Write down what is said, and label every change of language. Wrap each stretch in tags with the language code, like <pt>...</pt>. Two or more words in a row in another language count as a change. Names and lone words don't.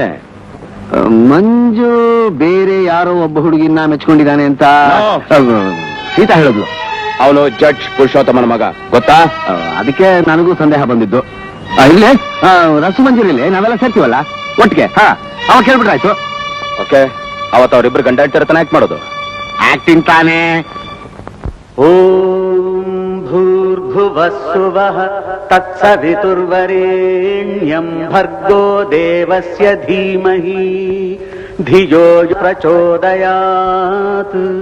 <kn>ಮಂಜು ಬೇರೆ ಯಾರೋ ಒಬ್ಬ ಹುಡುಗಿನ ಮೆಚ್ಕೊಂಡಿದ್ದಾನೆ ಅಂತ ಸೀತಾ ಹೇಳಿದ್ಲು. ಅವನು ಜಡ್ಜ್ ಪುರುಷೋತ್ತಮನ ಮಗ, ಗೊತ್ತಾ? ಅದಕ್ಕೆ ನನಗೂ ಸಂದೇಹ ಬಂದಿದ್ದು. ಇಲ್ಲೇ ರಸಮಂಜರಿಲಿ ನಾವೆಲ್ಲ ಸೇರ್ತೀವಲ್ಲ ಒಟ್ಟಿಗೆ, ಅವಾಗ ಕೇಳ್ಬಿಟ್ರಾಯ್ತು. ಓಕೆ, ಅವತ್ತು ಅವ್ರಿಬ್ರು ಗಂಡ ಹೆಂಡತಿ ಆಕ್ಟ್ ಮಾಡೋದು. ಆಕ್ಟಿಂಗ್ ತಾನೇ.</kn> <sa>ಓಂ ಭೂರ್ಭುವಸ್ಸುವಃ ತತ್ಸವಿತುರ್ವರೆಣ್ಯಂ ಭರ್ಗೋ ದೇವಸ್ಯ ಧೀಮಹಿ ಧಿಯೋ ಪ್ರಚೋದಯಾತ್.</sa>